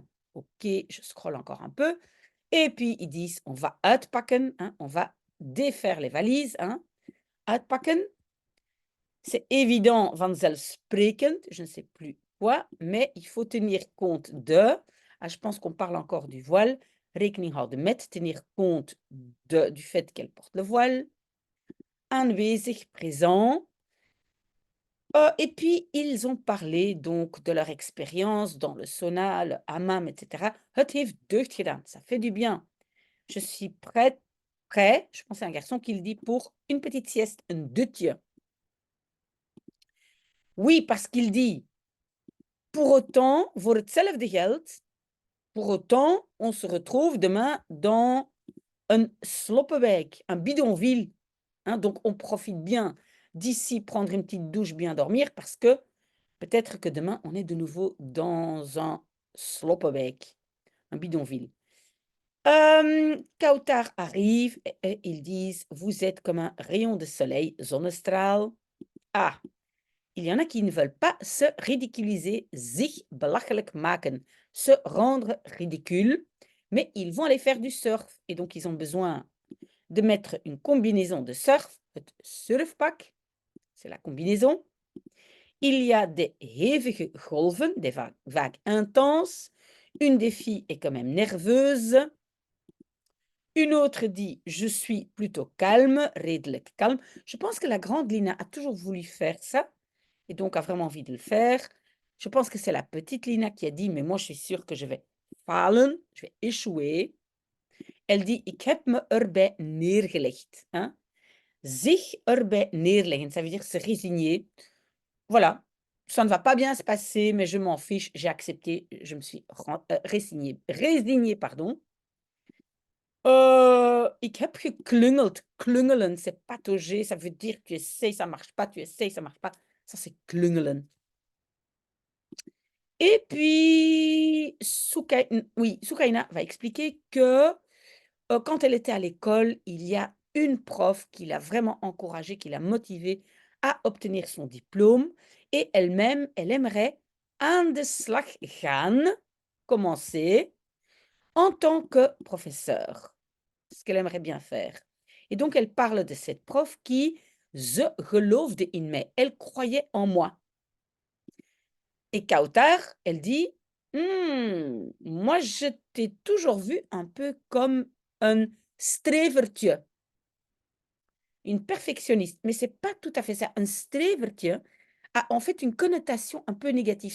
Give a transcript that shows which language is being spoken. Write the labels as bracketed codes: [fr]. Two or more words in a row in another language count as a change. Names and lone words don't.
[fr] OK, je scrolle encore un peu. Et puis ils disent, on va uitpakken, hein, on va défaire les valises, hein. Uitpakken, c'est évident, vanzelfsprekend, je ne sais plus quoi, mais il faut tenir compte de, je pense qu'on parle encore du voile, [nl] rekening houden met, [fr] tenir compte du fait qu'elle porte le voile, aanwezig, présent. Et puis, ils ont parlé donc de leur expérience dans le sauna, le hammam, etc. [nl] Het heeft deugd gedaan, [fr] ça fait du bien. Je suis prêt, je pense à un garçon qui le dit pour une petite sieste, un dutje. Oui, parce qu'il dit, pour autant, [nl] voor hetzelfde geld, [fr] pour autant, on se retrouve demain dans un sloppenwijk, un bidonville. Hein, donc, on profite bien d'ici, prendre une petite douche, bien dormir, parce que peut-être que demain, on est de nouveau dans un sloppenwijk, un bidonville. Kautar arrive et ils disent, vous êtes comme un rayon de soleil, zonnestraal. Ah, il y en a qui ne veulent pas se ridiculiser, [nl] zich belachelijk maken, [fr] se rendre ridicule, mais ils vont aller faire du surf. Et donc, ils ont besoin de mettre une combinaison de surf, [nl] het surfpak, [fr] c'est la combinaison. Il y a des [nl] hevige golven, [fr] des vagues intenses. Une des filles est quand même nerveuse. Une autre dit, je suis plutôt calme, redelijk calme. Je pense que la grande Lina a toujours voulu faire ça et donc a vraiment envie de le faire. Je pense que c'est la petite Lina qui a dit, mais moi je suis sûre que je vais falen, je vais échouer. Elle dit, [nl] ik heb me erbij neergelegd. Hein? Zich erbij neerleggen, [fr] ça veut dire se résigner. Voilà, ça ne va pas bien se passer, mais je m'en fiche, j'ai accepté, je me suis résignée, pardon. [nl] Ik heb geklungeld. Klungelen, [fr] c'est patauger, ça veut dire tu essayes, ça marche pas, tu essayes, ça marche pas. Ça, c'est klungelen. Et puis, Soukaina va expliquer que quand elle était à l'école, il y a une prof qui l'a vraiment encouragée, qui l'a motivée à obtenir son diplôme. Et elle-même, elle aimerait [nl] aan de slag gaan, [fr] commencer, en tant que professeur. Ce qu'elle aimerait bien faire. Et donc, elle parle de cette prof qui, [nl] ze geloofde in mij, [fr] elle croyait en moi. Et Kautar, elle dit, Moi, je t'ai toujours vu un peu comme un strevertje, une perfectionniste, mais c'est pas tout à fait ça. Un strevertje a en fait une connotation un peu négative.